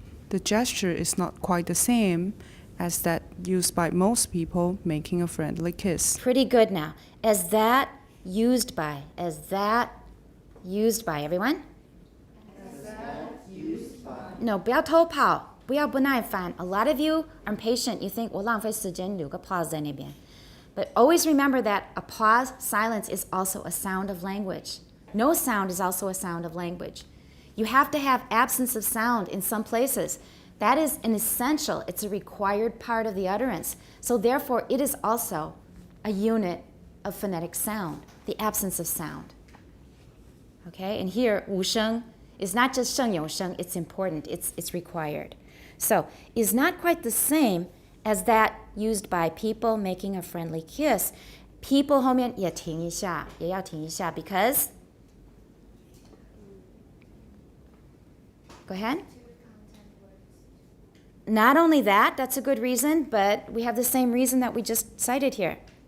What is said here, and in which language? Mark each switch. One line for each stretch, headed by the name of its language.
English: The gesture is not quite the same as that used by most people making a friendly kiss. Pretty good now. As that used by. As that used by. Everyone? As that used by. No,
Chinese: 不要偷跑. 不要不耐烦.
English: A lot of you are impatient. You think,
Chinese: 我浪费时间留个 pause 在那边.
English: But always remember that a pause, silence is also a sound of language. No sound is also a sound of language. You have to have absence of sound in some places. That is an essential, it's a required part of the utterance. So therefore, it is also a unit of phonetic sound, the absence of sound. Okay, and here, 无声 is not just 声有声, it's important, it's required. So, is not quite the same as that used by people making a friendly kiss.
Chinese: People 后面也停一下, 也要停一下
English: because, go ahead. Not only that, that's a good reason, but we have the same reason that we just cited here.